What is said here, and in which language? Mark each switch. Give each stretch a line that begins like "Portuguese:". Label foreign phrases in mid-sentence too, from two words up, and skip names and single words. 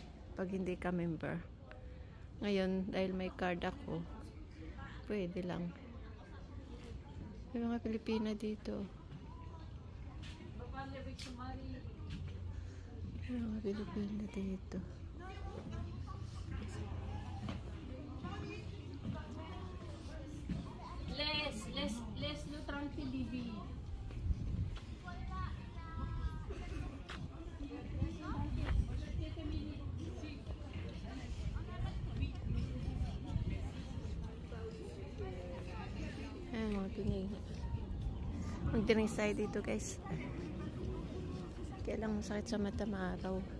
Filipino: Pag hindi ka member. Ngayon, dahil may card ako, pwede lang. May mga Pilipina dito. May mga Pilipina dito.
French: Laisse-le tranquille, Bibi.
Filipino: Ayan, mga Pinay. Mag-drinks tayo dito, guys. Kaya lang masakit sa mata, maaraw.